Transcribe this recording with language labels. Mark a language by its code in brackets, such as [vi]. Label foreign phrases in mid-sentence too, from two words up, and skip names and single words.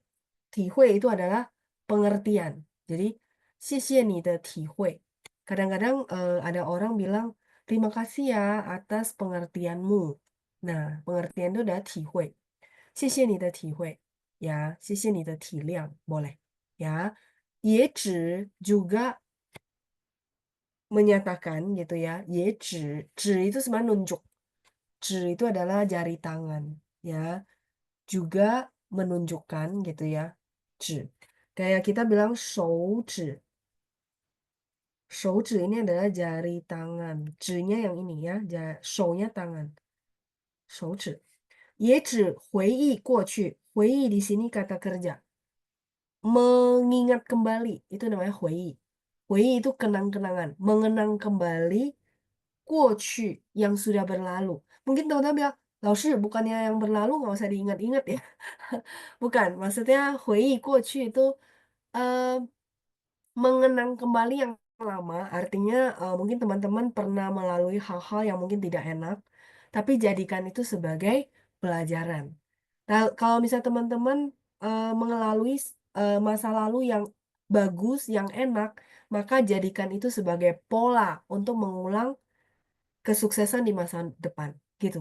[id] 体会 itu adalah pengertian. Jadi, [zh] 谢谢你的体会. [id] Kadang-kadang ada orang bilang, terima kasih ya atas pengertianmu. Nah, pengertian itu adalah 体会. [zh] 谢谢你的体会. Ya, 谢谢你的体谅. [id] Boleh. Ya. [zh] 也指 [id] juga menyatakan gitu ya. [zh] 也指 [id] itu sebenarnya nunjuk. 指 itu adalah jari tangan. Ya. Juga menunjukkan gitu ya. 指. Kayak kita bilang 手指. 手指 ini adalah jari tangan. 指nya yang ini ya. 手nya tangan. [zh] 手指. 也指回忆过去. 回忆 [id] di sini kata kerja. Mengingat kembali. Itu namanya 回忆. 回忆 itu kenang-kenangan. Mengenang kembali 过去 yang sudah berlalu. Mungkin teman-teman bilang, 老师, bukannya yang berlalu nggak usah diingat-ingat ya. Bukan, maksudnya [zh] 回忆过去 [id] itu mengenang kembali yang lama, artinya mungkin teman-teman pernah melalui hal-hal yang mungkin tidak enak, tapi jadikan itu sebagai pelajaran. Nah, kalau misalnya teman-teman mengalami masa lalu yang bagus, yang enak, maka jadikan itu sebagai pola untuk mengulang kesuksesan di masa depan, gitu.